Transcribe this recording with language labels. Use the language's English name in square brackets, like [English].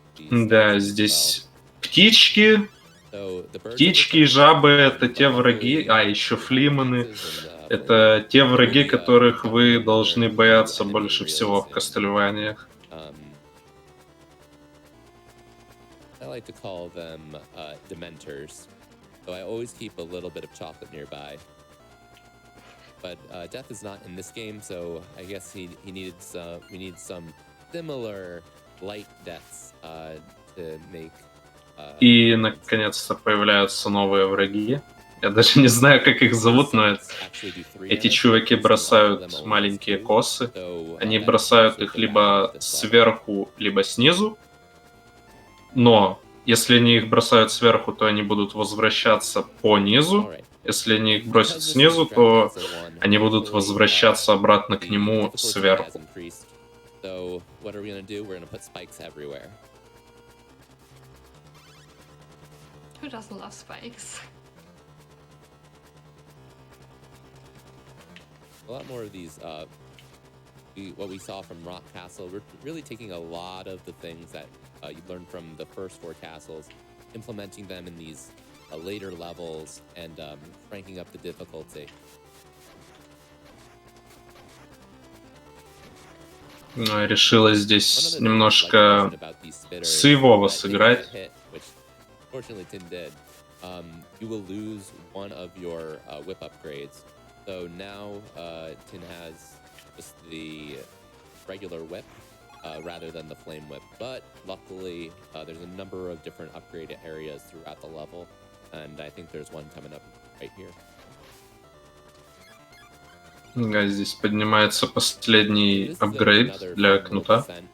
[Russian] Да, здесь птички. Птички и жабы — это те враги, еще флиманы. Это те враги, которых вы должны бояться больше всего в Castlevania'х. [English] I like to call them dementors. So I always keep a little bit of chocolate nearby. But death is not in this game, so I guess we need some similar light deaths to make. [Russian] И, наконец-то, появляются новые враги. Я даже не знаю, как их зовут, но эти чуваки бросают маленькие косы. Они бросают их либо сверху, либо снизу. Но если они их бросают сверху, то они будут возвращаться по низу. Если они их бросят снизу, то они будут возвращаться обратно к нему сверху. [English] So what are we gonna do? We're gonna put spikes everywhere. Who doesn't love spikes? A lot more of these, what we saw from Rock Castle, we're really taking a lot of the things that you learned from the first 4 castles, implementing them in these later levels, and cranking up the difficulty. [Russian] Решила здесь немножко сейвово сыграть. [English] Fortunately, Tin did. You will lose one of your whip upgrades. So now Tin has just the regular whip rather than the flame whip. But luckily, there's a number of different upgrade areas throughout the level, and I think there's one coming up right here. [Russian] Да, здесь поднимается последний апгрейд для кнута.